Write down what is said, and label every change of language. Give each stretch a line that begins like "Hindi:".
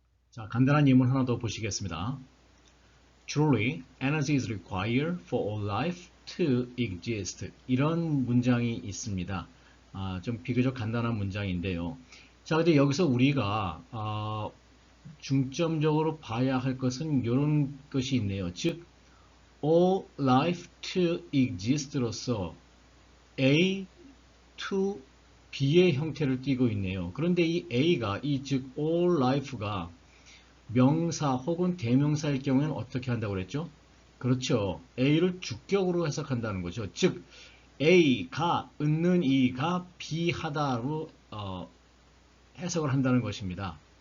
Korean: 자, 간단한 예문 하나 더 보시겠습니다.
English: Truly, energy is required for all life to exist.
Korean: 이런 문장이 있습니다. 좀 비교적 간단한 문장인데요. 자, 근데 여기서 우리가 중점적으로 봐야 할 것은 이런 것이 있네요. 즉,
English: all life to exist
Korean: 로서 A to B의 형태를 띠고 있네요. 그런데 이 A가 즉 all life가 명사 혹은 대명사일 경우에는 어떻게 한다고 그랬죠? 그렇죠. A를 주격으로 해석한다는 거죠. 즉 A가 있는 이가 비하다로 해석을 한다는 것입니다.